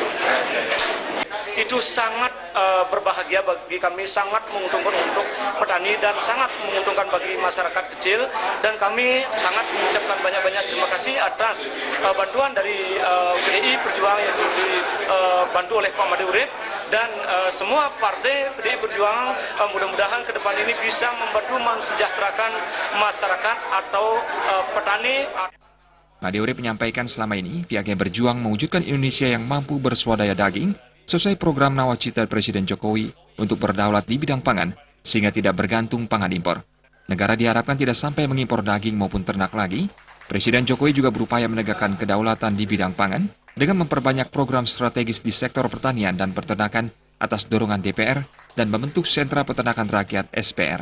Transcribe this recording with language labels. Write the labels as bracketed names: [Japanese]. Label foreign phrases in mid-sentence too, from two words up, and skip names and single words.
[Indonesian] Itu sangat berbahagia bagi kami, sangat menguntungkan untuk petani dan sangat menguntungkan bagi masyarakat kecil, dan kami sangat mengucapkan banyak-banyak terima kasih atas bantuan dari PDI Perjuangan yang dibantu oleh Pak Made Urip dan semua partai PDI Perjuangan. Mudah-mudahan ke depan ini bisa membantu mensejahterakan masyarakat atau petani. Made Urip menyampaikan selama ini pihaknya berjuang mewujudkan Indonesia yang mampu berswadaya daging sesuai program nawacita Presiden Jokowi untuk berdaulat di bidang pangan sehingga tidak bergantung pangan impor. Negara diharapkan tidak sampai mengimpor daging maupun ternak lagi. Presiden Jokowi juga berupaya menegakkan kedaulatan di bidang pangan dengan memperbanyak program strategis di sektor pertanian dan peternakan atas dorongan DPR dan membentuk Sentra Peternakan Rakyat SPR.